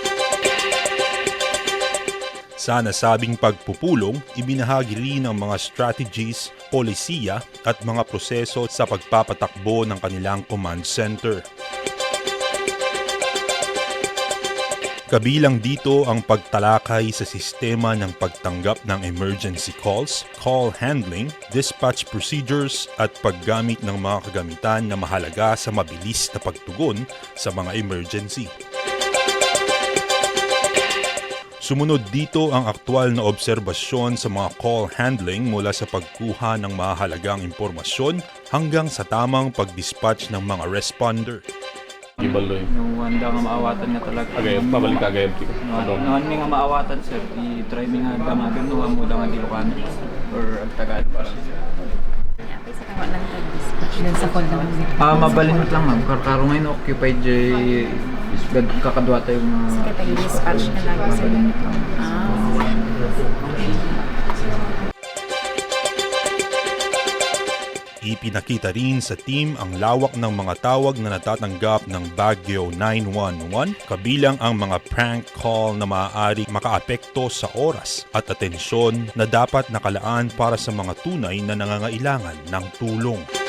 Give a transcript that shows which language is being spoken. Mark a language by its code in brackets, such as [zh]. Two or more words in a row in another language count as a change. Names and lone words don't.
[tl] Sa nasabing pagpupulong, ibinahagi rin ang mga strategies, polisiya at mga proseso sa pagpapatakbo ng kanilang command center. Kabilang dito ang pagtalakay sa sistema ng pagtanggap ng [en] emergency calls, call handling, dispatch procedures [tl] at paggamit ng mga kagamitan na mahalaga sa mabilis na pagtugon sa mga emergency. Sumunod dito ang aktwal na obserbasyon sa mga [en] call handling [tl] mula sa pagkuha ng mahalagang impormasyon hanggang sa tamang pag-dispatch ng mga responder. [ilo] Ibaloy. Yung wanda nga maawatan nga talaga. Agayot, pabalik ka agayot. Noon mi nga maawatan sir, i-try mi nga damagan no mo da nga Ilocano or Tagalog. Sa kawa lang tag-dispatch lang sa call naman. Mabalinot lang ma'am. Karo ngayon occupied jay kakadwa tayo mga [tl] Sige, tag-dispatch na lang. [ilo] mabalinot lang. [tl] Ipinakita rin sa team ang lawak ng mga tawag na natatanggap ng Baguio 911, kabilang ang mga prank call na maaari makaapekto sa oras at atensyon na dapat nakalaan para sa mga tunay na nangangailangan ng tulong.